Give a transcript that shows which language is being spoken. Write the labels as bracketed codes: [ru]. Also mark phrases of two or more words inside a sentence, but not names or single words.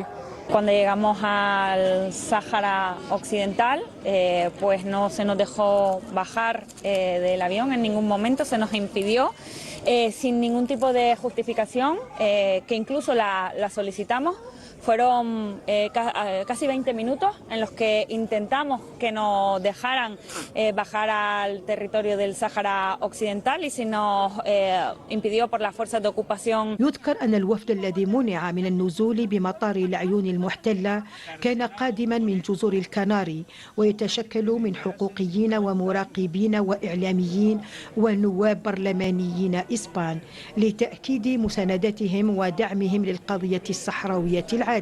[es] Cuando llegamos al Sáhara Occidental, pues no se nos dejó bajar del avión en ningún momento, se nos impidió sin ningún tipo de justificación, que incluso la solicitamos. Fueron casi 20 minutos en los que intentamos que nos dejaran bajar al territorio del Sáhara Occidental y se nos impidió por las fuerzas de ocupación. [ar] يذكر أن الوفد الذي منع من النزول بمطار العيون المحتلة كان قادما من جزر الكناري ويتشكل من حقوقيين ومراقبين وإعلاميين ونواب برلمانيين إسبان لتأكيد مساندتهم ودعمهم للقضية الصحراوية العادلة.